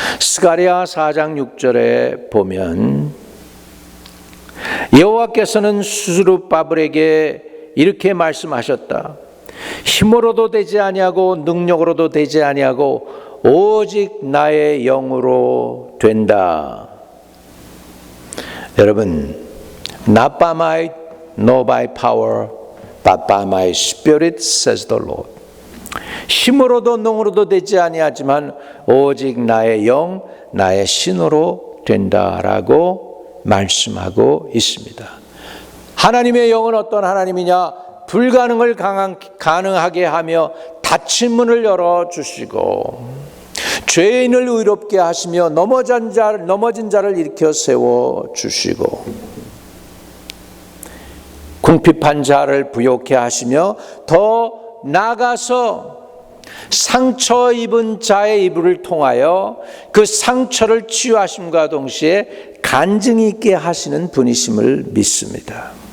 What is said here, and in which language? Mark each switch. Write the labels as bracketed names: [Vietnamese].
[Korean] 스가랴 4장 6절에 보면 여호와께서는 수르바벨에게 이렇게 말씀하셨다. 힘으로도 되지 아니하고 능력으로도 되지 아니하고 오직 나의 영으로 된다. 여러분, [English] not by might, nor by power, but by my spirit, says the Lord. [Korean] 힘으로도 능으로도 되지 아니하지만 오직 나의 영, 나의 신으로 된다라고 말씀하고 있습니다. 하나님의 영은 어떤 하나님이냐? 불가능을 가능하게 하며 닫힌 문을 열어주시고 죄인을 의롭게 하시며 넘어진 자를 일으켜 세워주시고 궁핍한 자를 부욕해 하시며 더 나아가서 상처 입은 자의 이불을 통하여 그 상처를 치유하심과 동시에 간증이 있게 하시는 분이심을 믿습니다.